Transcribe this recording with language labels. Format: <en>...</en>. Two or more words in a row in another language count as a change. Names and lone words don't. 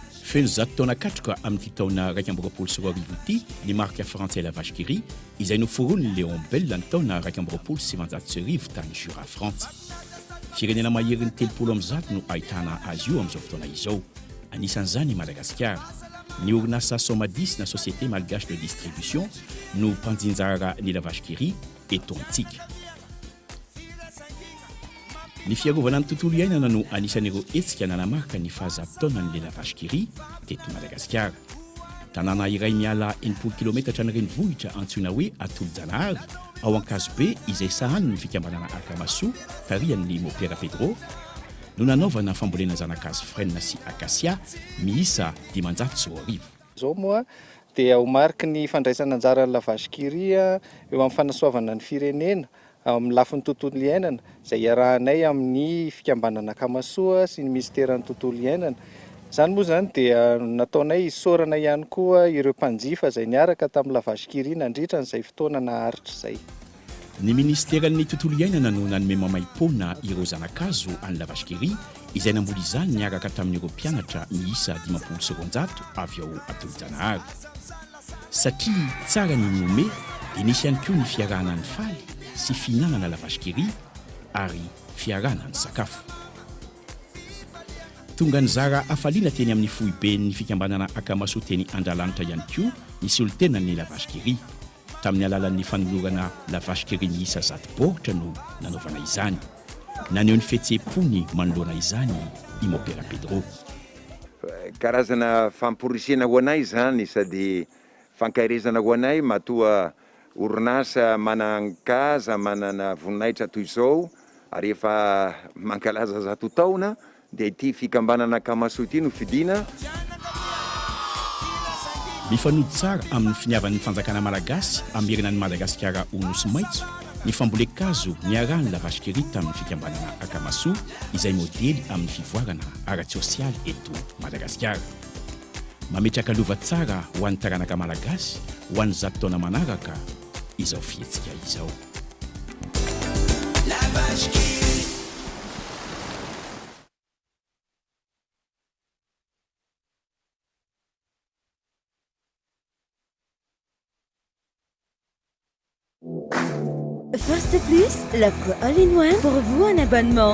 <mg>feno zato taona katroka amin'ity taona raiky amby roapolo sy roa arivo ity ny</mg> <fr>marque français</fr> <mg>la vache qui rit izay noforony Léon Bell ny taona raiky amby roapolo sy sivanjato sy arivo tany Jura France. Firenena maherin'ny telopolo amby zato no ahitana azy io amin'izao fotoana izao. Anisan'izany Madagasikara. Ny orinasa Somadis na Société Malgache de Distribution no mpanjinjara ny la vache qui rit eto antsika. Ny fiarovana ny tontolo iainana no anisan'ireo hetsika nanamarika ny fahazaton-taonan'le la vache qui rit teto Madagasikara. Tanàna iray miala 80 kilometatra ny renivohitra antsoina hoe Atolo-Janahary ao Ankazobe izay sahaniny ny fikambanana Akamaso tarihan'ny Mopera Pedro no nanaovana fambolena zanakazo frêne sy acacia miisa 510. Zao moa dia ho mariky ny fandraisana anjaran'ny la vache qui rit eo amin'ny fanasoavana ny firenena amin'ny lafin'ny tontolo iainana izay iarahanay amin'ny fikambanana Akamasoa sy ny ministeran'ny tontolo iainana. Zany moa zany dia nataonay isorana ihany koa ireo mpanjifa izay niaraka tamin'ny la vache qui rit nandritra n'izay fotoana naharitra izay. Ny ministeran'ny tontolo iainana no nanome mamaim-pona ireo zanakazo any la vache qui rit izay namboly izany niaraka tamin'ireo mpianatra miisa 500 avy ao Atolo-Janahary. Satria tsara ny nome dia nisy ihany koa ny fiarahana ny faly sy fihinanana la vache qui rit ary fiarahana ny sakafo. Tonga nizara afaliana teny amin'ny foibe ny fikambanana Akamaso teny Andralanitra ihany koa nisy olo tenany la vache qui rit. Tamin'ny alalan'ny fanolorana la vache qui rit miisa 100 baoritra no nanaovana izany. Naneho ny fihetseham-pony manoloana izany i Mopera Pedro. Karazana famporisena ho anay zany sady fankairezana ho anay matoa orinasa manan-kaza manana voninahitra toy izao ary efa mankalaza 100 taona dia ity fikambanana Akamaso ity no fidina. Mifanody tsara amin'ny finiavan'ny fanjakana malagasy amin'ny herinan'ny Madagasikara ho nosy maitso ny fambolekazo niarahany la vache qui rit tamin'ny fikambanana Akamaso izay modely amin'ny fivoarana ara-tsosialy eto Madagasikara. Mametraka lova tsara ho an'ny taranaka malagasy ho an'ny 100 taona manaraka izao fihetsika izao. La vache qui rit.</mg> <fr>First Plus, l'offre</fr> <en>all-in-one</en> <fr>pour vous en abonnement.</fr>